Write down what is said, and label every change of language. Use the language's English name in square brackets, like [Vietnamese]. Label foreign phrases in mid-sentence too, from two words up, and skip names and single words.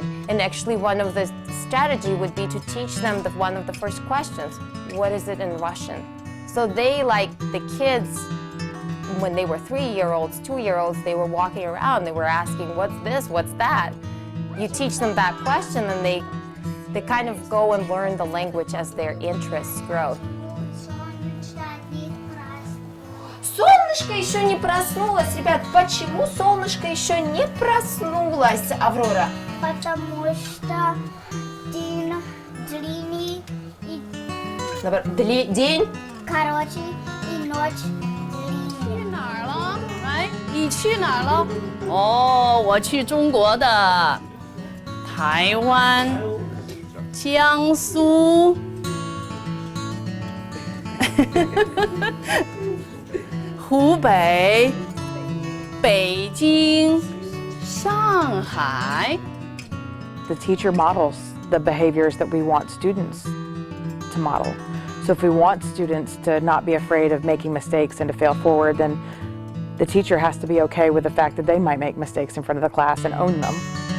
[English] And actually one of the strategy would be to teach them one of the first questions, what is it in Russian? So they, like the kids, when they were 3 year olds, 2 year olds, they were walking around, they were asking, what's this, what's that? you teach them that question and they kind of go and learn the language as their interests grow. [Russian] Солнышко еще не проснулось, ребят. Почему солнышко еще не проснулось, Аврора? Потому что день длинный и День. короче и ночь длиннее. [Chinese] 去哪儿了？来，你去哪儿了？哦，我去中国的台湾、江苏。湖北、北京、上海。 [English] The teacher models the behaviors that we want students to model. So if we want students to not be afraid of making mistakes and to fail forward, then the teacher has to be okay with the fact that they might make mistakes in front of the class and own them.